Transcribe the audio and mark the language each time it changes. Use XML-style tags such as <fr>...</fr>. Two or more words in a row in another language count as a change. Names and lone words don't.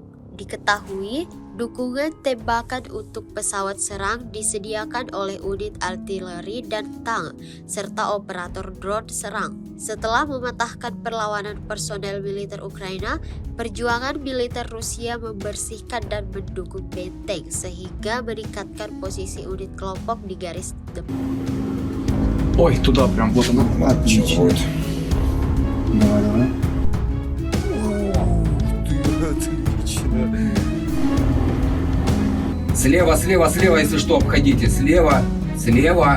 <id>Diketahui, dukungan tembakan untuk pesawat serang disediakan oleh unit artileri dan tank, serta operator drone serang. Setelah mematahkan perlawanan personel militer Ukraina, perjuangan militer Rusia membersihkan dan mendukung benteng sehingga meningkatkan posisi unit kelompok di garis depan.</id> <ru>Ой, туда прям, вот она. Отлично. Вот. Давай. Слева, слева, слева, если что, обходите. Слева, слева.</ru>